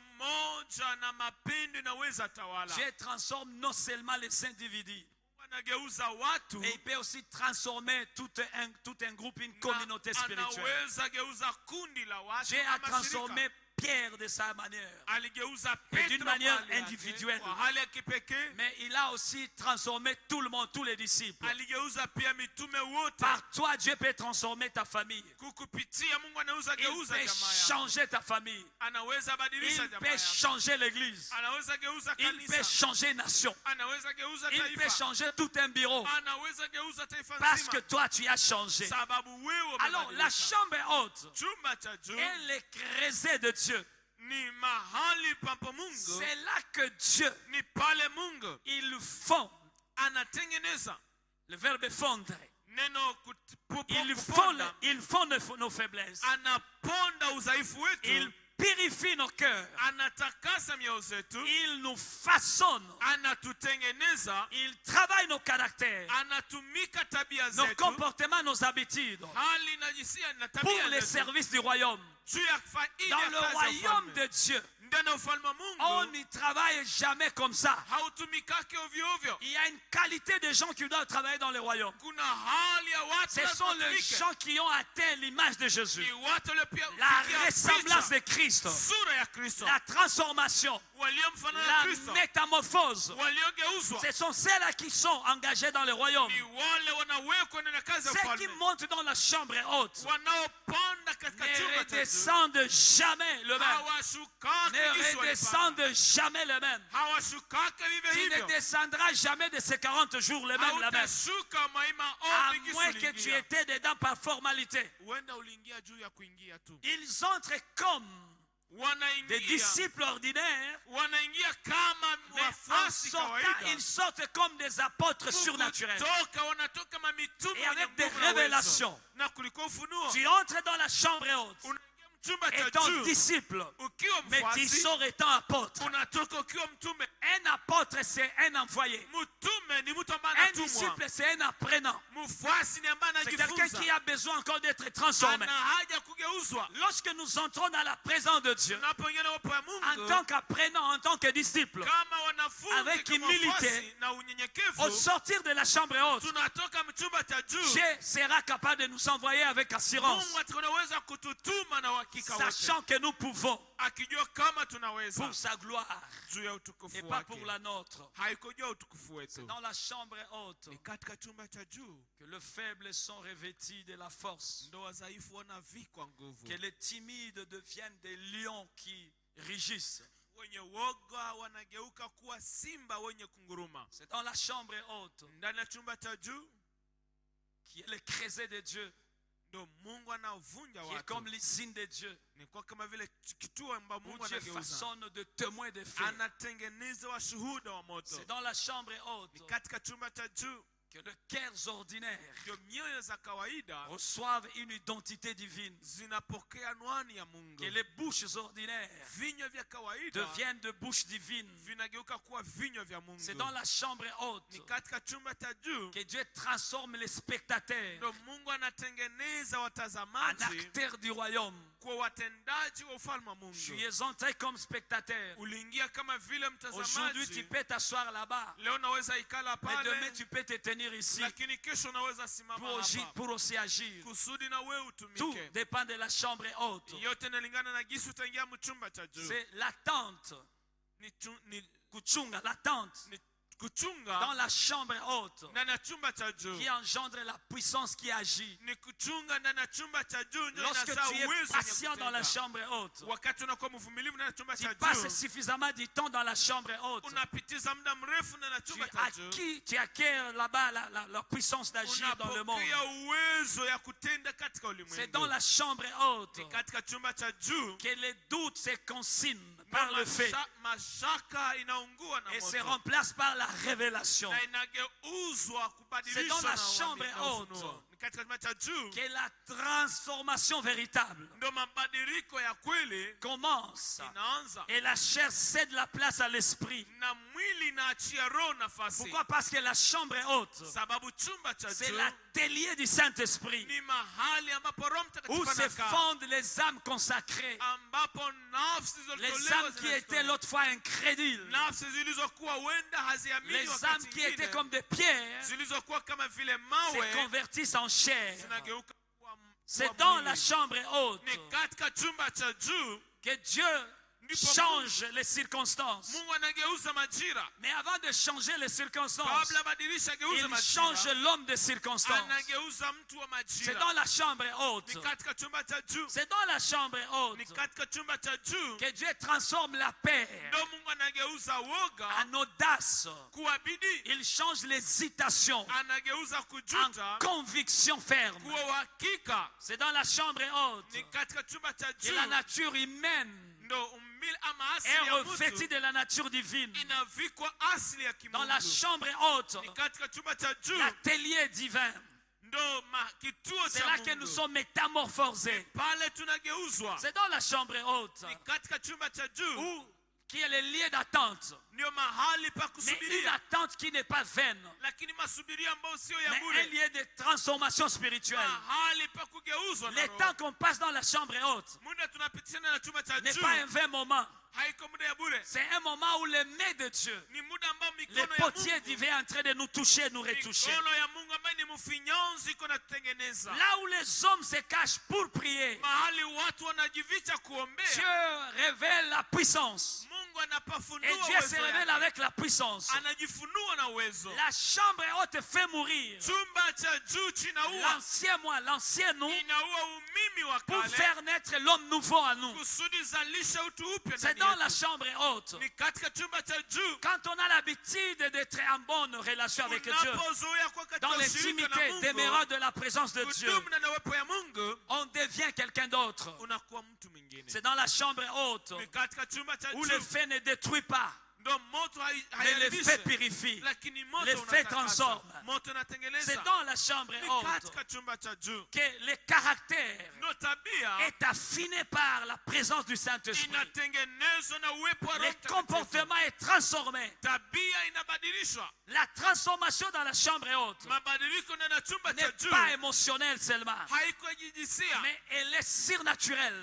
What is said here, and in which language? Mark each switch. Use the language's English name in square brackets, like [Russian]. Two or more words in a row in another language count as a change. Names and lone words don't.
[French] Dieu transforme non seulement les individus, mais il peut aussi transformer tout un groupe, une communauté spirituelle. Dieu a transformé Pierre de sa manière. [Swahili] Aligeuza [French] Et d'une Petro manière [Swahili] kwa hali yake, [French] individuelle. [Swahili] kwa hali ya kipekee. [French] Mais il a aussi transformé tout le monde, tous les disciples. [Swahili] Aligeuza pia mitume wote. [French] Par toi, Dieu peut transformer ta famille. [Swahili] Kukupitia Mungu anaweza [French] Il [Swahili] geuza [French] peut [Swahili] jamaa yako. [French] changer ta famille. [Swahili] Anaweza badilisha [French] Il [Swahili] jamaa [French] peut [Swahili] yako. [French] changer l'église. [Swahili] Anaweza geuza [French] Il peut [Swahili] kanisa. [French] changer nation. [Swahili] Anaweza geuza [French] Il peut [Swahili] taifa. [French] changer tout un bureau. [Swahili] Anaweza geuza taifa [French] Parce que [Swahili] nzima. [French] toi, tu as changé. [Swahili] Sababu wewe [French] Alors, la [Swahili] umebadilika. [French] chambre haute [Swahili] Chumba cha juu [French] est le creuset de Dieu. [Swahili] ni mahali pampo Mungu. [French] C'est là que Dieu, [Swahili] Ni pale Mungu [French] il fond. [Swahili] anatengeneza [French] Le verbe fondre. [Swahili] neno [French] Il fond nos faiblesses. [Swahili] anaponda udhaifu wetu. [French] Il purifie nos cœurs. [Swahili] Anatakasa mioyo zetu. [French] Il nous façonne. [Swahili] Anatutengeneza. [French] Il travaille nos caractères, [Swahili] Anatumika tabia [French] nos [Swahili] zetu. [French] comportements, nos habitudes [Swahili] Hali na jinsia na [French] pour [Swahili] tabia [French] les [Swahili] zetu. [French] services du royaume. [Swahili] Juu ya faida [French] Dans [Swahili] ya [French] le [Swahili] kazi ya [French] royaume [Swahili] ufalme. [French] de Dieu, [Swahili] Ndani ya ufalme wa [French] on [Swahili] Mungu [French] n'y travaille jamais comme ça. [Swahili] hautumikake ovyo ovyo. [French] Il y a une qualité de gens qui doivent travailler dans le royaume. [Swahili] Kuna hali ya watu [French] Ce sont les [Swahili] watumike. [French] gens qui ont atteint l'image de Jésus. [Swahili] Ni watu waliofikia [French] La ressemblance [Swahili] picha, [French] de Christ. [Swahili] sura ya Kristo. [French] La transformation. [Swahili] Waliomfanana na [French] La [Swahili] Kristo. [French] métamorphose. [Swahili] Waliogeuzwa. [French] Ce sont ceux-là qui sont engagés dans le royaume. [Swahili] Ni wale wanawekwa ndani ya kazi ya [French] Ceux qui [Swahili] ufalme. [French] montent dans la chambre haute [Swahili] Wanaopanda katika [French] ne [Swahili] chumba cha juu. [French] redescendent jamais le même. [Swahili] Hawashukake [French] Ne [Swahili] jinsi walipanda. [French] redescendent jamais le même. [Swahili] Hawashukake vivyo [French] Tu ne [Swahili] hivyo. [French] descendras jamais de ces 40 jours le même, la même. [Swahili] Hautashuka maima [French] À [Swahili] ombi gisi [French] moins que tu [Swahili] uliingia. [French] étais dedans par formalité. [Swahili] Huenda uliingia juu ya kuingia tu. [French] Ils entrent comme des [Swahili] Wanaingia. [French] disciples ordinaires, [Swahili] Wanaingia kama [French] mais en [Swahili] wafuasi [French] sortant, [Swahili] kawaida. [French] ils sortent comme des apôtres surnaturels. [Swahili] Kutoka wanatoka mamitume [French] Et avec [Swahili] wenye [French] des [Swahili] nguvu na uwezo. [French] révélations. [Swahili] Na kuliko ufunuo. [French] Tu entres dans la chambre haute, [Swahili] Unaingia mchumba cha [French] étant [Swahili] juu. [French] disciple, [Swahili] Ukiwa [French] mais tu [Swahili] mfuasi. [French] sors étant apôtre. [Swahili] Unatoka ukiwa mtume. [French] Un apôtre, c'est un envoyé. [Swahili] Mtume ni mtu ambaye [French] Un [Swahili] anatumwa. [French] disciple, c'est un apprenant. [Swahili] Mfuasi ni ambaye [French] C'est quelqu'un [Swahili] anajifunza. [French] qui a besoin encore d'être transformé. [Swahili] Ana haja kugeuzwa. [French] Lorsque nous entrons dans la présence de Dieu, [Swahili] Tunapoingia na uwepo wa [French] en [Swahili] Mungu [French] tant qu'apprenant, en tant que disciple, [Swahili] kama wanafunzi [French] avec [Swahili] kama [French] humilité, [Swahili] wafuasi na unyenyekevu, [French] au sortir de la chambre haute, [Swahili] tunatoka mchumba cha juu. [French] Dieu sera capable de nous envoyer avec assurance, [Swahili] Mungu atakaweza kututuma na uhakika wote. [French] sachant que nous pouvons, [Swahili] Akijua kama tunaweza [French] pour sa gloire [Swahili] juu ya utukufu [French] et pas [Swahili] wake. [French] pour la nôtre. [Swahili] Haiko juu ya utukufu wetu. [French] Dans la chambre haute, [Swahili] Ni katika chumba cha juu [French] que les faibles sont revêtis de la force, [Swahili] ndo wadhaifu wanavikwa nguvu. [French] que les timides deviennent des lions qui rugissent. [Swahili] Wenye woga wanageuka kuwa simba wenye kunguruma. [French] C'est dans la chambre haute [Swahili] Ndani ya chumba cha juu [French] qui est le creuset de Dieu, [Swahili] ndo Mungu anavunja [French] qui est [Swahili] watu. [French] comme l'usine de Dieu, [Swahili] Ni kwa kama vile kituo ambapo [French] où [Swahili] Mungu [French] Dieu [Swahili] anageuza. [French] façonne de témoins de feu. [Swahili] Anatengeneza washuhuda wa moto. [French] C'est dans la chambre haute [Swahili] Ni katika chumba cha juu [French] que les cœurs ordinaires [Swahili] ndio mioyo za kawaida [French] reçoivent une identité divine, [Swahili] zinapokea anwani ya Mungu. [French] que les bouches ordinaires [Swahili] Vinywa vya kawaida [French] deviennent de bouches divines. [Swahili] vinageuka kuwa vinywa vya Mungu. [French] C'est dans la chambre haute [Swahili] Ni katika chumba cha juu [French] que Dieu transforme les spectateurs [Swahili] ndio Mungu anatengeneza [French] en [Swahili] watazamaji [French] acteurs du royaume. [Swahili] kwa watendaji wa ufalme wa Mungu. [French] Tu es entré comme spectateur. [Swahili] Uliingia kama vile [French] Aujourd'hui, tu [Swahili] mtazamaji. [French] peux t'asseoir là-bas, [Swahili] Leo unaweza ikala [French] mais demain, [Swahili] pale, [French] tu peux te tenir ici [Swahili] lakini kesho unaweza simama hapa [French] pour aussi agir. [Swahili] kusudi na wewe [French] Tout [Swahili] utumike. [French] dépend de la chambre haute. [Swahili] Yote inalingana na gisi utaingia mchumba cha juu. [French] C'est l'attente, [Swahili] Ni kuchunga, [French] l'attente dans [Swahili] kuchunga [French] la chambre haute [Swahili] ndani ya chumba cha juu. [French] qui engendre la puissance qui agit. [Swahili] Ni kuchunga ndani ya chumba cha juu ndio [French] Lorsque [Swahili] inazaa [French] tu es [Swahili] uwezo [French] patient dans la [Swahili] wenye [French] chambre haute, [Swahili] kutenda. Wakati unakuwa mvumilivu ndani ya chumba [French] tu [Swahili] cha [French] passes [Swahili] juu, [French] suffisamment du temps dans la chambre haute. [Swahili] unapitiza muda mrefu ndani ya chumba cha juu. [French] Tu acquiers là-bas la puissance d'agir dans le monde. [Swahili] Unapokea uwezo ya kutenda katika [French] C'est dans [Swahili] ulimwengu. [French] la chambre haute [Swahili] Ni katika chumba cha juu [French] que les doutes se consument par le fait [Swahili] mashaka inaungua na [French] et se [Swahili] moto [French] remplacent par la révélation. [Swahili] na inageuzwa [French] C'est dans [Swahili] kubadilishwa [French] la [Swahili] na [French] chambre [Swahili] ufunuo. [French] haute [Swahili] Ni katika chumba cha juu [French] que la transformation véritable [Swahili] ndo mabadiliko ya kweli [French] commence [Swahili] inaanza [French] et la chair cède la place à l'esprit. [Swahili] na mwili inaachia roho nafasi. [French] Pourquoi? Parce que la chambre haute, [Swahili] Sababu chumba cha [French] c'est [Swahili] juu [French] l'atelier du Saint-Esprit [Swahili] ni mahali ambapo Roho [French] où [Swahili] Mtakatifu [French] se [Swahili] anakaa, [French] fondent les âmes consacrées, [Swahili] ambapo nafsi [French] les [Swahili] zilizotolewa [French] âmes qui étaient l'autre fois incrédules, [Swahili] nafsi zilizokuwa huenda haziamini [French] les âmes [Swahili] wakati [French] qui étaient [Swahili] mwingine, [French] comme des pierres [Swahili] zilizokuwa kama vile [French] se [Swahili] mawe [French] convertissent en chair. [Swahili] zinageuka kuwa [French] C'est [Swahili] kuwa [French] dans [Swahili] mwili. [French] la chambre haute [Swahili] Ni katika chumba cha juu [French] que Dieu [Swahili] Ndipo [French] change les circonstances. [Swahili] Mungu anageuza majira. [French] Mais avant de changer les circonstances, [Swahili] Kabla badilisha geuza [French] il change [Swahili] majira, [French] l'homme des circonstances. [Swahili] anageuza mtu wa [French] C'est [Swahili] majira. [French] dans la chambre haute. [Swahili] Ni katika chumba cha juu. [French] C'est dans la chambre [Swahili] Ni [French] haute [Swahili] katika chumba cha juu [French] que Dieu transforme la paix [Swahili] ndio Mungu anageuza woga [French] en audace. [Swahili] kuwa bidii. [French] Il change l'hésitation [Swahili] Anageuza [French] en [Swahili] kujuta [French] conviction ferme. [Swahili] kuwa uhakika. [French] C'est dans la chambre haute [Swahili] Ni katika chumba cha [French] que [Swahili] juu [French] la nature humaine [Swahili] ndo umbile ama [French] est [Swahili] asili ya [French] revêtue [Swahili] mtu [French] de la nature divine. [Swahili] inavikwa asili ya [French] Dans la [Swahili] kimungu. [French] chambre haute, [Swahili] Ni katika chumba cha juu [French] l'atelier divin, [Swahili] ndo kituo [French] c'est [Swahili] cha [French] là que nous [Swahili] Mungu. [French] sommes métamorphosés. [Swahili] Pale tunageuzwa. [French] C'est dans la chambre haute [Swahili] Ni katika chumba cha juu [French] où qui est le lieu d'attente. [Swahili] ndio mahali pa [French] Mais une [Swahili] kusubiria, [French] attente qui n'est pas vaine, [Swahili] lakini masubirio ambayo sio ya [French] mais un [Swahili] bure, [French] lieu de transformation spirituelle. [Swahili] mahali pa kugeuzwa na [French] Le [Swahili] Roho. [French] temps qu'on passe dans la chambre haute [Swahili] Muda tunapitishana na chumba cha [French] n'est [Swahili] juu [French] pas un vain moment. [Swahili] haiko muda ya bure, [French] C'est un moment où les mains de Dieu, [Swahili] ni muda ambao [French] les [Swahili] mikono ya [French] potiers [Swahili] Mungu, [French] divins est en train de nous toucher, nous retoucher. [Swahili] mikono ya Mungu ambaye ni mfinyanzi iko natutengeneza. [French] Là où les hommes se cachent pour prier, [Swahili] Mahali watu wanajificha kuombea, [French] Dieu révèle la puissance. [Swahili] Mungu anapafunua [French] Et Dieu se [Swahili] uwezo [French] révèle [Swahili] wake. [French] avec la puissance. [Swahili] Anajifunua na uwezo. [French] La chambre haute fait mourir [Swahili] Chumba cha juu chinaua, [French] l'ancien moi, l'ancien nous, [Swahili] inaua umimi wa [French] pour [Swahili] kale [French] faire naître l'homme nouveau en nous. [Swahili] kusudi zalisha utu upya [French] C'est [Swahili] ndani [French] dans la [Swahili] yetu. [French] chambre haute. [Swahili] Ni katika chumba cha juu [French] Quand on a l'habitude d'être en bonne relation avec Dieu, [Swahili] unapozoea kuwa katika [French] dans [Swahili] ushirika na [French] l'intimité, [Swahili] Mungu, [French] demeurant de la présence de Dieu, [Swahili] kudumu na uwepo ya Mungu, [French] on devient quelqu'un d'autre. [Swahili] unakuwa mtu mwingine. [French] C'est dans la chambre haute [Swahili] Ni katika chumba cha [French] où le [Swahili] juu [French] feu ne détruit pas, [Swahili] ndo moto [French] mais le feu [Swahili] haiharibishe, [French] purifie. [Swahili] lakini moto [French] le feu [Swahili] unatakasa. [French] transforme. [Swahili] Moto [French] C'est [Swahili] unatengeneza. [French] dans la chambre [Swahili] Ni [French] haute [Swahili] katika chumba cha juu [French] que le caractère [Swahili] ndo tabia [French] est affiné par la présence du Saint-Esprit. [Swahili] inatengenezwa na uwepo wa [French] Le [Swahili] Roho Mtakatifu. [French] comportement est transformé. [Swahili] Tabia inabadilishwa. [French] La transformation dans la chambre haute [Swahili] Mabadiliko ndani ya chumba cha [French] n'est [Swahili] juu [French] pas émotionnelle seulement, [Swahili] haiko ya kijinsia, [French] mais elle est surnaturelle.